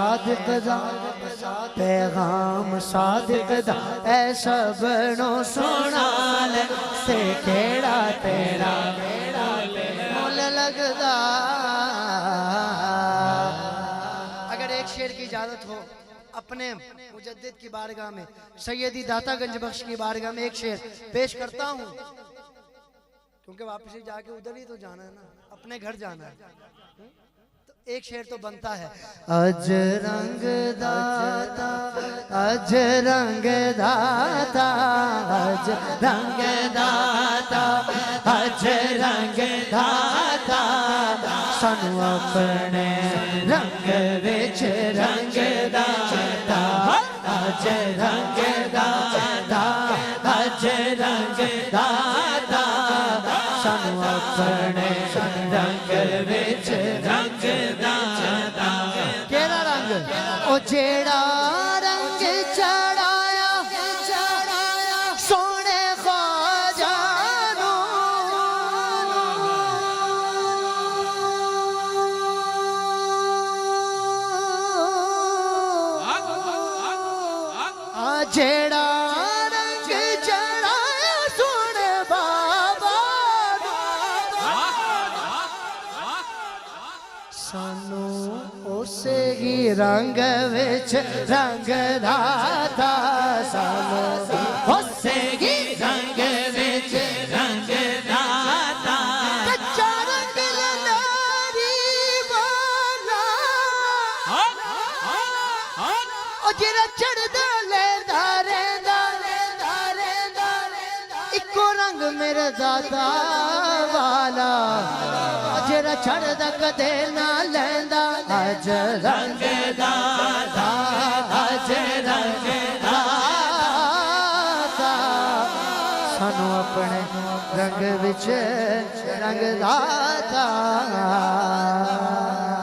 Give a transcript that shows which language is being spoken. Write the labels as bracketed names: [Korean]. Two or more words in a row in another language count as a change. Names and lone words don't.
[Punjabi] صادق دا اے سب نو سنا لے تے کیڑا تیرا مول لگدا [Urdu] اگر ایک شعر کی اجازت ہو اپنے مجدد کی بارگاہ میں سیدی داتا گنج بخش کی بارگاہ میں ایک شعر پیش کرتا ہوں کیونکہ واپس جا کے ادھر ہی تو جانا ہے نا، اپنے گھر جانا ہے. تو ایک شعر تو بنتا ہے، [Punjabi] اج رنگ داتا اج رنگ داتا اج رنگ داتا اج رنگ داتا سانو اپنے رنگ وچ رنگ داتا اج رنگ داتا اج رنگ داتا سانو اپنے رنگ وچ رنگ داتا. کیڑا رنگ؟ او جیڑا رنگ چڑھایا سونے خواجہ نو جیڑا رنگ چڑھایا سونے بابا سانو اسے ہی رنگ وچ رنگ داتا سانو اسے ہی رنگ وچ رنگ داتا. کچا رنگ لناری والا او جڑا چڑھدا لیندا رہندا اکو رنگ میرے داتا والا جڑا چڑھدا کدے نہ لیندا اج رنگ داتا اج رنگ داتا سانو اپنے رنگ وچ رنگ داتا.